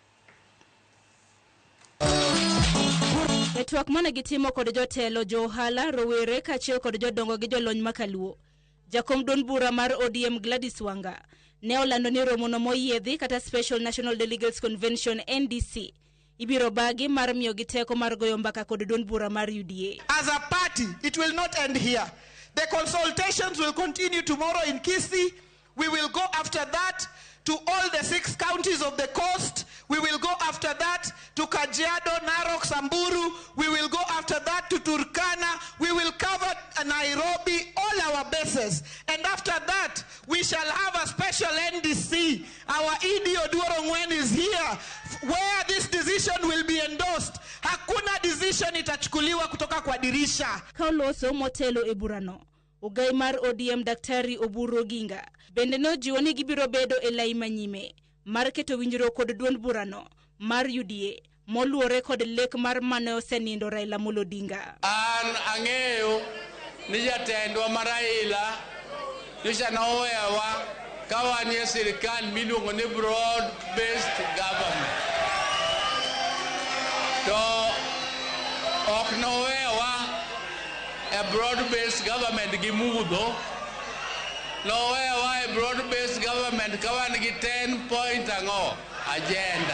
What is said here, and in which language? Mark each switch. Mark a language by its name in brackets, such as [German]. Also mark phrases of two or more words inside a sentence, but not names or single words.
[Luo (Kenya and Tanzania)] E twak mane gitimo kod jotelo, johala, rowere kaachiel kod jodongo gi jolony makaluo, jakom duond bura mar ODM Gladys Wanga ne olando ni romo no moyiedhi kata Special National Delegates Convention NDC ibiro bagi mar miyo giteko mar goyo mbaka kod duond bura mar UDA. [English] As a party, it will not end here. The consultations will continue tomorrow in Kisii. We will go after that to all the 6 counties of the coast. We will go after that to Kajiado, Narok, Samburu. We will go after that to Turkana. We will cover Nairobi, all our bases. And after that, we shall have a special NDC. Our ED Oduorongwen is here, where this decision will be endorsed. [Swahili] Hakuna decision itachukuliwa kutoka kwa dirisha. [Luo (Kenya and Tanzania)] Kauloso motelo e burano. Ugai mar ODM Daktari Oburu Ginga bende no jiwo ni gibiro bedo e lai manyime mar keto winjruok kod duond burano mar UDA moluore kod lek mar mane osenindo Raila Amolo Odinga. An ang'eyo ni jatendwa mar Raila nyocha nowewa ka wan e sirkal miluongo ni [English] broad based government, [Luo (Kenya and Tanzania)] to ok nowewa [English] a broad-based government [Luo (Kenya and Tanzania)] gimudho, nowewa [English] a broad-based government [Luo (Kenya and Tanzania)] kawan gi [English] 10-point agenda.